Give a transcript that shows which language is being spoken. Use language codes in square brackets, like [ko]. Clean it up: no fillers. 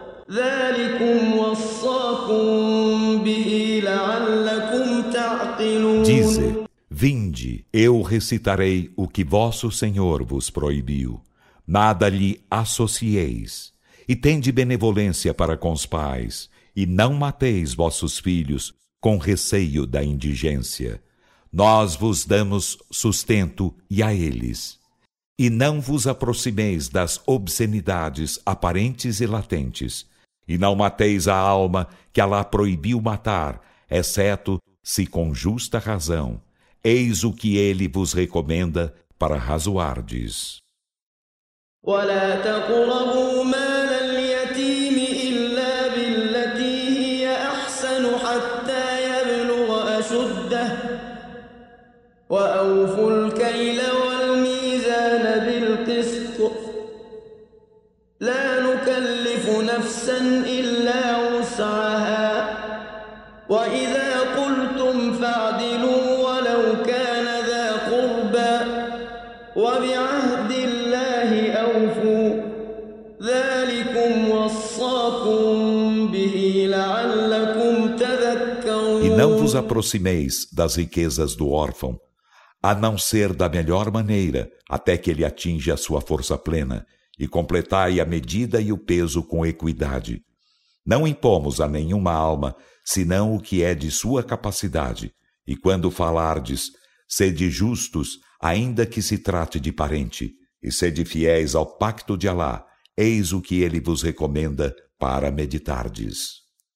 [ar] ذلكم وصاكم به لعلكم تعقلون. [pt] Dize, vinde, eu recitarei o que vosso Senhor vos proibiu. Nada lhe associeis, e tende benevolência para com os pais, e não mateis vossos filhos com receio da indigência. Nós vos damos sustento e a eles. E não vos aproximeis das obscenidades aparentes e latentes, e não mateis a alma que Alá proibiu matar, exceto se com justa razão. Eis o que ele vos recomenda para razoardes. [ar] ولا تقربوا مال اليتيم إلا بالتي هي أحسن حتى يبلغ أشده وأوفوا الكيل والميزان بالقسط لا نكلف نفسا إلا وسعها وإذا قلتم فاعدلوا ولو كان ذا قربى وبعهد الله أوفوا ذلكم وصاكم به لعلكم تذكرون. [pt] E não vos aproximeis das riquezas do órfão, a não ser da melhor maneira, até que ele atinja a sua força plena, e completai a medida e o peso com equidade. Não impomos a nenhuma alma, senão o que é de sua capacidade, e quando falardes, sede justos, ainda que se trate de parente, e sede fiéis ao pacto de Alá, eis o que ele vos recomenda para meditardes.